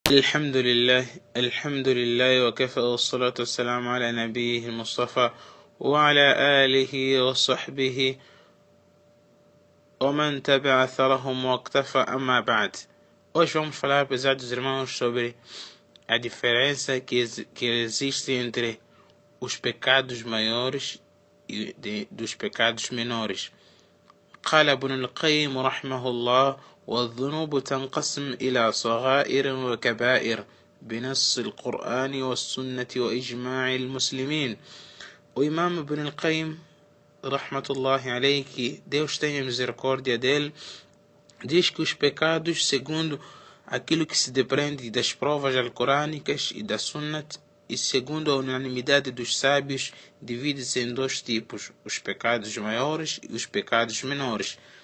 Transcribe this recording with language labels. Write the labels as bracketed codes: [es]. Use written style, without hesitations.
[ar] الحمد لله وكفى والصلاة والسلام على نبيه المصطفى وعلى آله وصحبه ومن تبع أثرهم واقتفى. أما بعد, [pt] hoje vamos falar, pesados irmãos, sobre a diferença que existe entre os pecados maiores e dos pecados menores. [ar] قال ابن القيم رحمه الله: والذنوب تنقسم إلى صغائر وكبائر بنص القرآن والسنة وإجماع المسلمين. [pt] O Imam Ibn al-Qayyim, [ar] rahmatullahi alayhi, [pt] que Deus tenha misericórdia dele, diz que os pecados, segundo aquilo que se depreende das provas alcorânicas e da Sunnat, e segundo a unanimidade dos sábios, divide-se em dois tipos: os pecados maiores e os pecados menores.